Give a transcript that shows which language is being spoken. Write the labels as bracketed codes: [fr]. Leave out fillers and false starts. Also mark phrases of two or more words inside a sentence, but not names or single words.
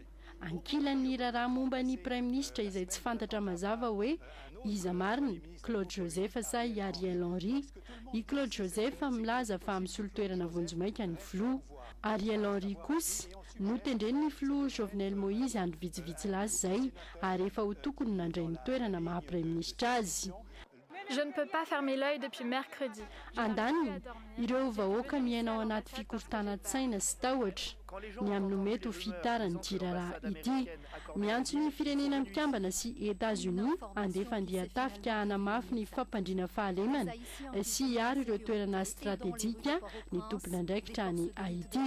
[mg] Ankilan'ny raharaha momba ny praiminisitra izay tsy fantatra mazava hoe iza marina, Claude Joseph sa i Ariel Henry. I Claude Joseph milaza fa misolo toerana vonjomaika ny filoha. Ariel Henry kosa notendren'ny filoha Jovenel Moïse andro vitsivitsy lasa izay ary efa ho tokony nandray ny toerana maha-praiminisitra azy. [fr] Je ne peux pas fermer l'œil depuis mercredi. [mg] Andaniny, ireo vahoaka miaina ao anaty fikorontanan-tsaina sy tahotra ny amin'ny mety ho fitarany raharaha ity. Miantso ny firenena mikambana sy États-Unis andefa andeha tafika hanamafy ny fampandriana fahalemana sy hiaro ireo toerana stratéjika ny tompona andraikitra ny Haïti.